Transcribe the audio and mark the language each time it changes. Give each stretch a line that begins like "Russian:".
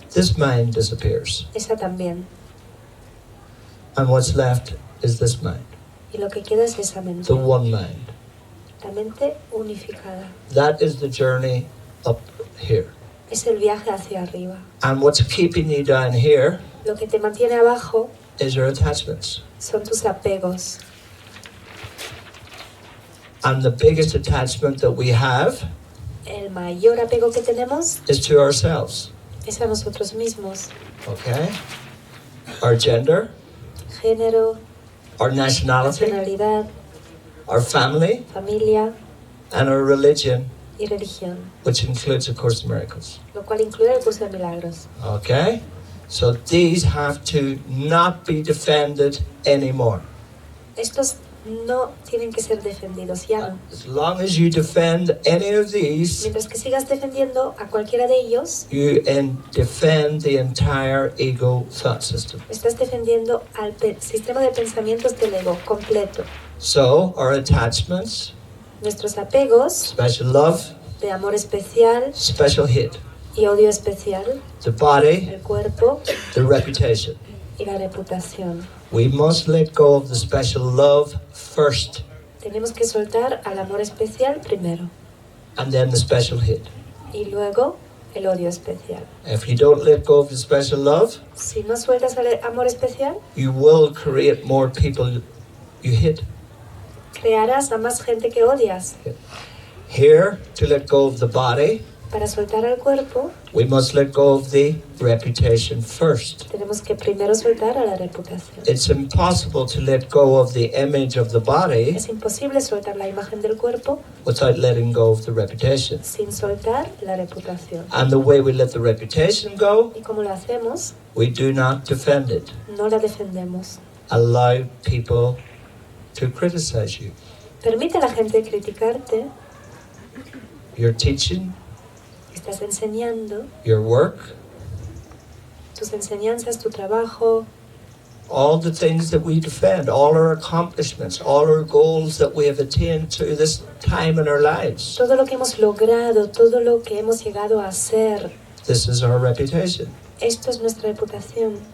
English: this mind disappears.
Spanish: esa también.
English: And what's left is this mind,
Spanish: Y lo que queda es esa mente,
English: the one mind.
Spanish: la mente unificada.
English: That is the journey up here.
Spanish: Es el viaje hacia arriba.
English: And what's keeping you down here
Spanish: Lo que te mantiene abajo
English: is your attachments.
Spanish: son tus apegos.
English: And the biggest attachment that we have
Spanish: El mayor apego que tenemos
English: is to ourselves.
Spanish: es a nosotros mismos.
English: Okay? Our gender,
Spanish: Género,
English: our nationality,
Spanish: nacionalidad,
English: our family,
Spanish: familia
English: and our religion,
Spanish: y religión.
English: which includes, of course, miracles.
Spanish: Lo cual incluye el curso de milagros.
English: Okay? So these have to not be defended anymore.
Spanish: Estos no tienen que ser defendidos, ya no.
English: As long as you defend any of these,
Spanish: Mientras que sigas defendiendo a cualquiera de ellos,
English: you defend the entire ego thought system.
Spanish: estás defendiendo al sistema de pensamientos del ego completo.
English: So our attachments,
Spanish: Nuestros apegos
English: special love,
Spanish: de amor especial
English: special hate,
Spanish: y odio especial,
English: the body,
Spanish: el cuerpo
English: the reputation.
Spanish: y la reputación.
English: We must let go of the special love first,
Spanish: Tenemos que soltar al amor especial primero
English: and then the special hate.
Spanish: y luego el odio especial.
English: If you don't let go of the special love,
Spanish: Si no sueltas al amor especial,
English: you will create more people you hate.
Spanish: crearás a más gente que odias.
English: Here, to let go of the body,
Spanish: Para soltar al cuerpo,
English: we must let go of the reputation first.
Spanish: tenemos que primero soltar a la reputación.
English: It's impossible to let go of the image of the body
Spanish: Es imposible soltar la imagen del cuerpo
English: without letting go of the reputation.
Spanish: sin soltar la reputación.
English: And the way we let the reputation go,
Spanish: ¿Y cómo lo hacemos?
English: we do not defend it.
Spanish: No la defendemos.
English: Allow people to criticize you.
Spanish: Permite a la gente criticarte,
English: Your teaching,
Spanish: estás enseñando,
English: your work,
Spanish: tus enseñanzas, tu trabajo,
English: all the things that we defend, all our accomplishments, all our goals that we have attained to this time in our lives.
Spanish: todo lo que hemos logrado, todo lo que hemos llegado a hacer.
English: This is our reputation.
Spanish: Esto es nuestra reputación.